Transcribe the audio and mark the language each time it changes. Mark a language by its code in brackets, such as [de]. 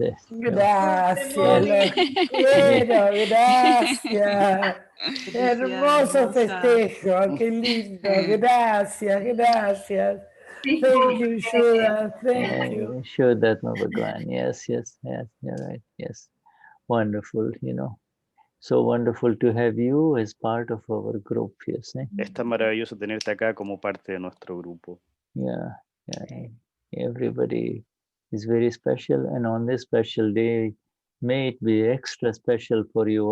[es] Gracias, los quiero, gracias. Hermoso festejo, qué lindo, gracias, gracias. [en] Thank you, Shuddha, thank you. Vishuddhatma Bhagwan. Yes, yes, yes, you're right. Yes. Wonderful, So wonderful to have you as part of our group, yes. [es] Es tan maravilloso tenerte acá como parte de nuestro grupo. [en] Yeah. Everybody is very special, and on this special day, may it be extra special for you.